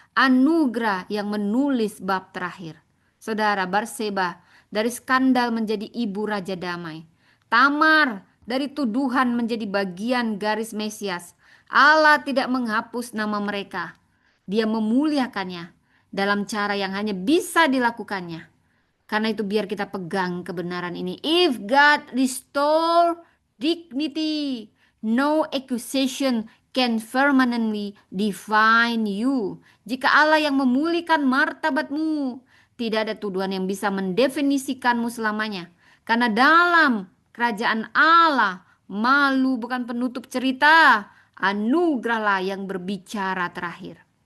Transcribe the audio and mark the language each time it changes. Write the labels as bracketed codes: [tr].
[id] Anugerah yang menulis bab terakhir. Saudara, Barseba dari skandal menjadi ibu Raja Damai. Tamar dari tuduhan menjadi bagian garis Mesias. Allah tidak menghapus nama mereka. Dia memuliakannya dalam cara yang hanya bisa dilakukannya. Karena itu biar kita pegang kebenaran ini. [en] If God restore dignity, no accusation can permanently define you. [id] Jika Allah yang memulihkan martabatmu, tidak ada tuduhan yang bisa mendefinisikanmu selamanya. Karena dalam kerajaan Allah, malu bukan penutup cerita, anugerahlah yang berbicara terakhir.